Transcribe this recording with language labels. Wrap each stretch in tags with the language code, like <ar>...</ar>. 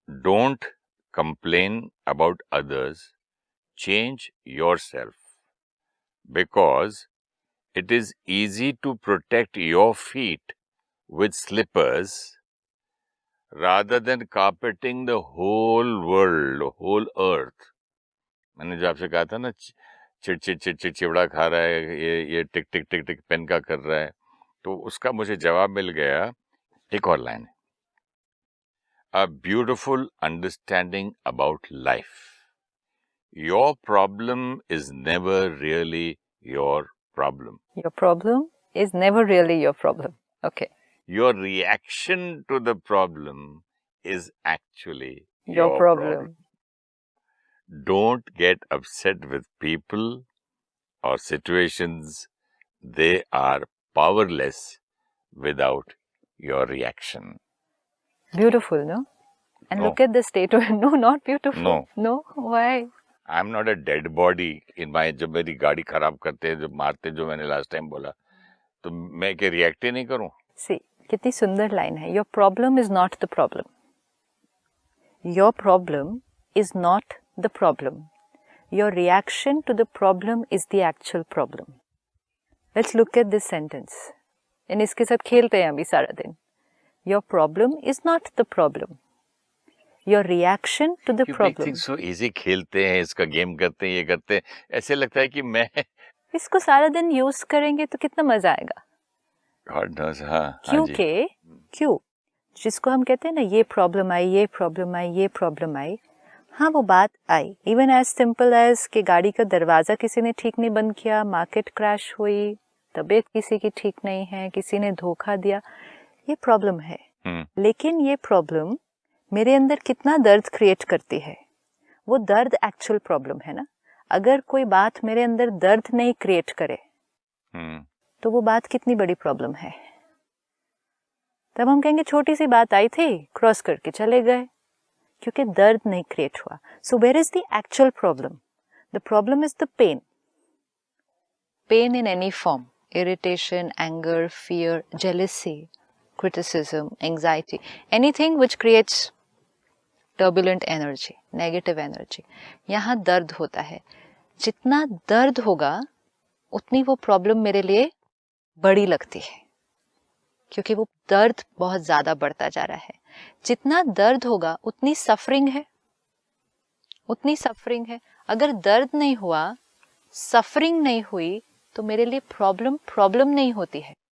<en>Don't complain about others. Change yourself, because it is easy to protect your feet with slippers rather than carpeting the whole world, whole earth.</en> <hi>मैंने जो आपसे कहा था ना, चिड़चिड़ा खा रहा है, ये टिक टिक टिक टिक पेन का कर रहा है, तो उसका मुझे जवाब मिल गया। एक और लाइन है,</hi> <en>A beautiful understanding about life. Your problem is never really your problem. Your problem is never really your problem. Okay. Your reaction to the problem is actually Your problem. Don't get upset with people or situations. They are powerless without your reaction. Beautiful, no? And No. look at the statement. No, not beautiful. No. No? Why? I'm not a dead body in my,</en> <hi>जब मेरी गाड़ी खराब करते हैं, जब मारते हैं, जो मैंने लास्ट टाइम बोला, तो मैं क्या रिएक्ट ही नहीं करूं? See, कितनी सुंदर लाइन है.</hi> <en>Your problem is not the problem. Your problem is not the problem. Your reaction to the problem is the actual problem. Let's look at this sentence.</en> <hi>And इसके साथ खेलते हैं अभी सारा दिन.</hi> <en>Your problem is not the problem. Your reaction to the problem. You so easy,</en> <hi>खेलते हैं, इसका गेम करते हैं, ये करते हैं, ऐसे लगता है कि मैं इसको सारा दिन यूज करेंगे तो कितना मजा आएगा.</hi> <en>God knows, हाँ.</en> <hi>क्योंकि क्यों जिसको हम कहते हैं ना, ये प्रॉब्लम आई, ये प्रॉब्लम आई, ये प्रॉब्लम आई, हाँ वो बात आई.</hi> <en>even as simple as</en> <hi>कि गाड़ी का दरवाजा किसी ने ठीक नहीं बंद किया, मार्केट क्रैश हुई, तबीयत किसी की ठीक नहीं है, किसी ने धोखा दिया, ये प्रॉब्लम है. लेकिन ये प्रॉब्लम मेरे अंदर कितना दर्द क्रिएट करती है, वो दर्द एक्चुअल प्रॉब्लम है ना. अगर कोई बात मेरे अंदर दर्द नहीं क्रिएट करे तो वो बात कितनी बड़ी प्रॉब्लम है. तब हम कहेंगे छोटी सी बात आई थी, क्रॉस करके चले गए, क्योंकि दर्द नहीं क्रिएट हुआ.</hi> <en>So where is the actual problem? The problem is the pain. Pain in any form, irritation, anger, fear, jealousy, criticism, anxiety, anything which creates turbulent energy, negative energy.</en> <hi>यहाँ दर्द होता है. जितना दर्द होगा उतनी वो प्रॉब्लम मेरे लिए बड़ी लगती है, क्योंकि वो दर्द बहुत ज्यादा बढ़ता जा रहा है. जितना दर्द होगा उतनी सफरिंग है, उतनी सफरिंग है. अगर दर्द नहीं हुआ, सफरिंग नहीं हुई, तो मेरे लिए प्रॉब्लम नहीं होती है.</hi>